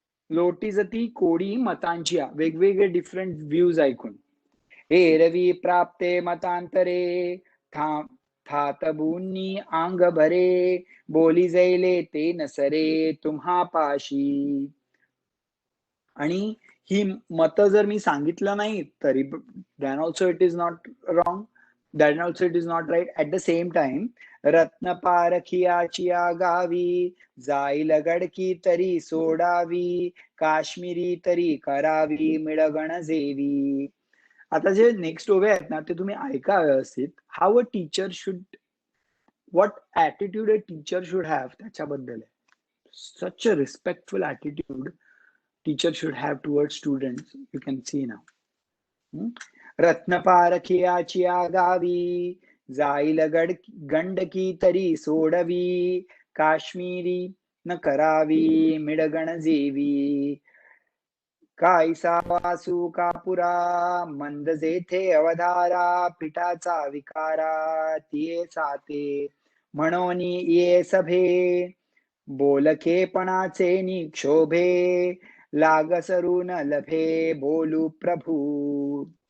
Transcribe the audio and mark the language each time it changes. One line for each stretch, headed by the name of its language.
Marathi: लोटी जती कोडी मतांची या, वेगवेगळे
English: different views
Marathi: ऐकून. एरवी प्राप्ते मतांतरे, थातबुनी आंग भरे, बोली जैले ते नसरे तुम्हा पाशी. आणि ही मत जर मी सांगितलं नाही तरी
English: then also it is not wrong, then also it is not right. At the same time,
Marathi: रत्न पारखियाचिया गावी, जाईल गडकी तरी सोडावी, काश्मीरी तरी करावी मिळगण जेवी. आता जे
English: next
Marathi: ओवे आहेत ना ते तुम्ही ऐका व्यवस्थित.
English: how a teacher should, what attitude a teacher should have
Marathi: त्याच्याबद्दल आहे.
English: Such a respectful attitude teacher should have towards students, you can see now.
Marathi: रत्न पारखियाचिया गावी, जाईल गंडकी तरी सोडवी, काश्मीरी न करावी मिळगण जेवी. कायसा वासू कापुरा, मंद जेथे अवधारा, पिठाचा विकारा तिये साते, म्हणून ये सभे, बोलकेपणाचे निक्षोभे, लागसरून लभे बोलू प्रभू.